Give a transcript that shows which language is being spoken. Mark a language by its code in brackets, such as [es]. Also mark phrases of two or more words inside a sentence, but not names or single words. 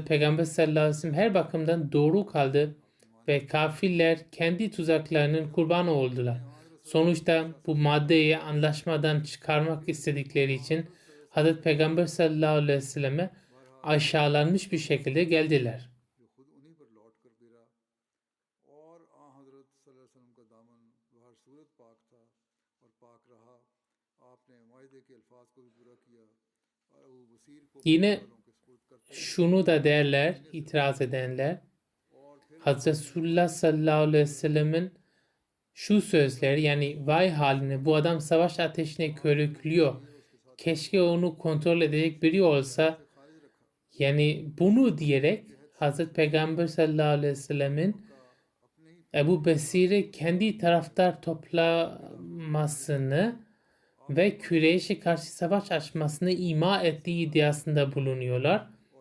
[tr] Peygamber [ar] صلى الله عليه وسلم [tr] her bakımdan doğru kaldı ve kafirler kendi tuzaklarının kurbanı oldular. Sonuçta bu maddeyi anlaşmadan çıkarmak istedikleri için Hz. Peygamber [ar] صلى الله عليه وسلم [tr] aşağılanmış bir şekilde geldiler. [ur] جو خود انہیں پر لوٹ کر گرا اور آں حضرت [ar] صلى الله عليه وسلم [ur] کا دامن ہر صورت پاک تھا اور پاک رہا آپ نے معاہدے کے الفاظ کو بھی پورا کیا اور ابو بصیر کو [tr] Yine [ur] والوں کے سپرد کرتے [tr] şunu da derler, itiraz edenler. Hazreti Resulullah [ar] صلى الله عليه وسلم [tr] şu sözleri yani vay haline bu adam savaş ateşine körüklüyor. Keşke onu kontrol edecek biri olsa. Yani bunu diyerek Hazreti Peygamber [ar] صلى الله عليه وسلم [tr] Ebu Besir'i kendi taraftar toplamasını ve Kureyş'e karşı savaş açmasını ima ettiği iddiasında bulunuyorlar.